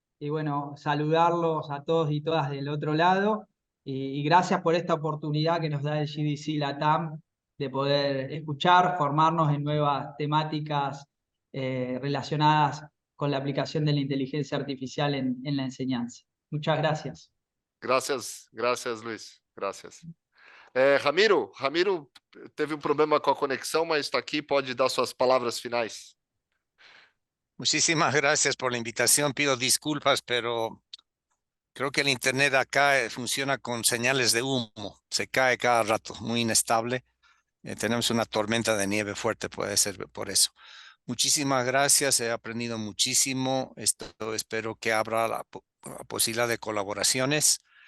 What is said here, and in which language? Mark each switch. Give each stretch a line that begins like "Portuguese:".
Spanish: Y bueno, saludarlos a todos y todas del otro lado. Y gracias por esta oportunidad que nos da el GDC Latam de poder escuchar, formarnos en nuevas temáticas relacionadas con la aplicación de la inteligencia artificial en la enseñanza. Muchas gracias.
Portuguese: Graças, Luis. Graças. Ramiro teve um problema com a conexão, mas está aqui, pode dar suas palavras finais.
Spanish: Muchísimas gracias por la invitación. Pido disculpas, pero creo que el internet acá funciona con señales de humo. Se cae cada rato, muy inestable. Tenemos una tormenta de nieve fuerte, puede ser por eso. Muchísimas gracias, he aprendido muchísimo. Espero que abra la posibilidad de colaboraciones.